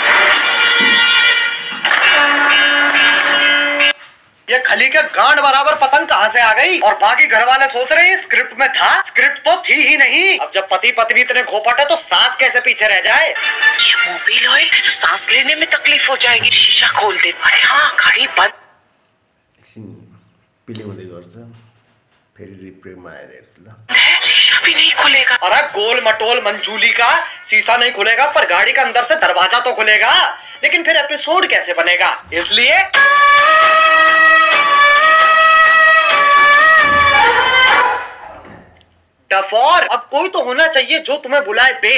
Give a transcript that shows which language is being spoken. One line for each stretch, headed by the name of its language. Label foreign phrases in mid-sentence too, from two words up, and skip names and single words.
Hindi: ये खली के गांड बराबर पतंग कहां से आ गई? और बाकी घर वाले सोच रहे हैं स्क्रिप्ट में था। स्क्रिप्ट तो थी ही नहीं। अब जब पति पत्नी इतने घोपट है तो सास कैसे पीछे रह जाए? ये मोबिल ऑयल तो सांस लेने में तकलीफ हो जाएगी। शीशा खोल दे। अरे हाँ, गाड़ी बंद।
Nepali: एकछिन पिले हुँदै गर्छ, फेरि रिप्रेमा आएर हेर्छु ल।
Hindi: शीशा भी नहीं खुलेगा। अरे गोल मटोल मंचूली का शीशा नहीं खुलेगा, पर गाड़ी का अंदर से दरवाजा तो खुलेगा। लेकिन फिर एपिसोड कैसे बनेगा? इसलिए डफॉर, अब कोई तो होना चाहिए जो तुम्हें बुलाए बे।